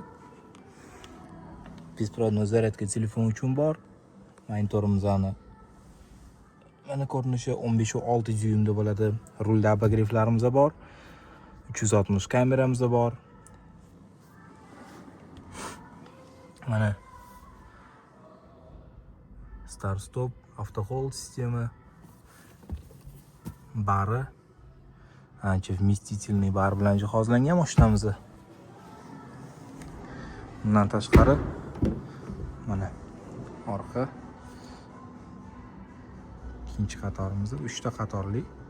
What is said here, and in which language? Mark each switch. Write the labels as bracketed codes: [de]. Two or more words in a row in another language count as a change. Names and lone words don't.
[uz] Besprovодной zaryadka telefon uchun bor. Monitorimizni mana ko'rinishi 15.6 dyuymda bo'ladi. Rulda abagrevlarimiz bor. 360 kameramiz bor. Mana [en] start stop, auto hold [uz] sistema, bari ancha вместительный bar bilan jihozlangan mashinamiz. Bundan tashqari mana orqa ikkinchi qatorimiz 3 ta qatorli.